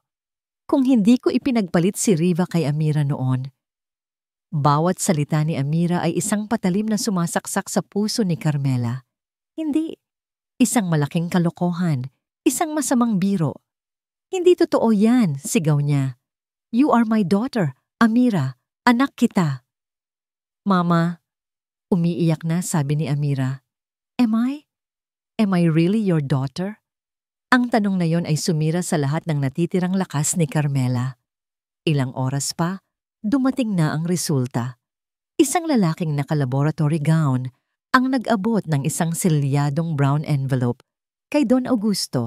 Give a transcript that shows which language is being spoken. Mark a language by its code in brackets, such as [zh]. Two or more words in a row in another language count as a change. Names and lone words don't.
[tl] Kung hindi ko ipinagpalit si Riva kay Amira noon. Bawat salita ni Amira ay isang patalim na sumasaksak sa puso ni Carmela. Hindi. Isang malaking kalokohan, isang masamang biro. Hindi totoo yan, sigaw niya. [en] You are my daughter, Amira. [tl] Anak kita. Mama, umiiyak na sabi ni Amira. [en] Am I? Am I really your daughter? [tl] Ang tanong na yon ay sumira sa lahat ng natitirang lakas ni Carmela. Ilang oras pa, dumating na ang resulta. Isang lalaking naka- [en] laboratory gown [tl] ang nag-abot ng isang selyadong [en] brown envelope [tl] kay Don Augusto.